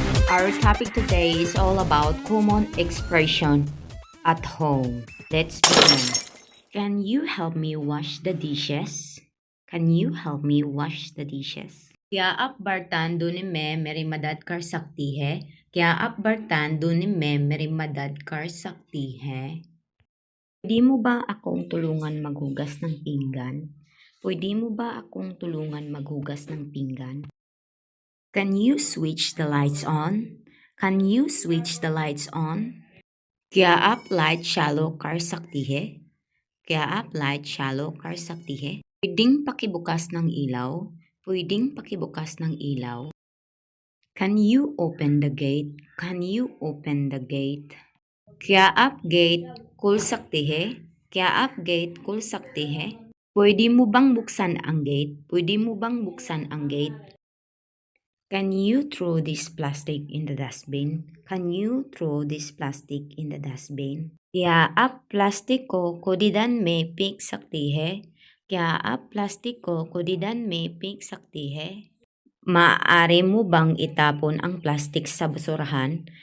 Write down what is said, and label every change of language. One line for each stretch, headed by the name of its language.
English: Our topic today is all about common expression at home. Let's begin. Can you help me wash the dishes? Can you help me wash the dishes?
Hindi: क्या आप बर्तन धोने में मेरी मदद कर सकती है? क्या आप बर्तन धोने में मेरी मदद कर सकती है?
Filipino: Pwede mo ba akong tulungan maghugas ng pinggan? Pwede mo ba akong tulungan maghugas ng pinggan?
English: Can you switch the lights on? Can you switch the lights on?
Hindi: क्या आप लाइट चालू कर सकती है? क्या आप लाइट चालू कर सकती है?
Filipino: Pwedeng pakibukas ng ilaw? Pwedeng pakibukas ng ilaw?
English: Can you open the gate? Can you open the gate?
Hindi: क्या आप गेट खोल सकते हैं? क्या आप गेट खोल सकते हैं?
Filipino: Pwede mo bang buksan ang gate? Pwede mo bang buksan ang gate?
English: Can you throw this plastic in the dustbin? Can you throw this plastic in the dustbin?
Hindi: क्या आप प्लास्टिक को कूड़ेदान में फेंक सकती है? क्या आप प्लास्टिक को कूड़ेदान में फेंक सकती है?
Filipino: Maaari mo bang itapon ang plastic sa basurahan?